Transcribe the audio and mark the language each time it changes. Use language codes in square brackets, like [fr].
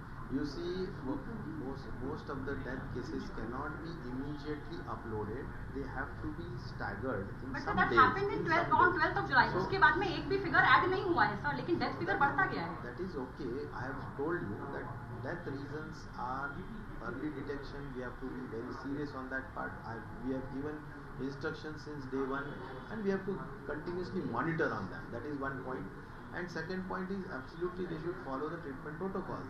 [en] You see, most of the death cases cannot be immediately uploaded. They have to be staggered in But some that days. happened in 12th of July. [hi] उसके बाद में एक भी figure add नहीं हुआ है sir, लेकिन death figure बढ़ता गया है. [en] That is okay. I have told you that death reasons are early detection. We have to be very serious on that part. We have given instructions since day one, and we have to continuously monitor on them. That is one point. And second point is absolutely they should follow the treatment protocols.